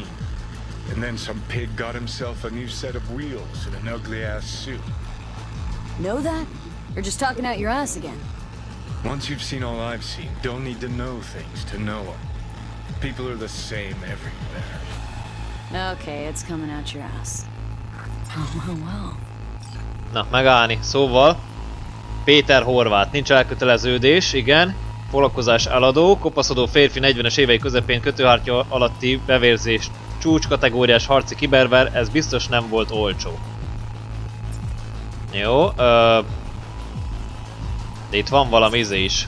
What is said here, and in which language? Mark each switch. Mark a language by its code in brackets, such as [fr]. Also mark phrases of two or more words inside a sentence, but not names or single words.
[en] And then some pig got himself a new set of wheels and an ugly-ass suit. Know that? You're just talking out your ass again. Once you've seen all I've seen, don't need to know things to know them. People are the same everywhere. Okay, it's coming out your ass. Well. [hu] Na, megállni. Szóval... Péter Horváth. Nincs elköteleződés, igen. Foglalkozás eladó. Kopaszodó férfi 40-es évei közepén kötőhártya alatti bevérzés. Csúcskategóriás harci kiberver. Ez biztos nem volt olcsó. Jó, de itt van valami izé is.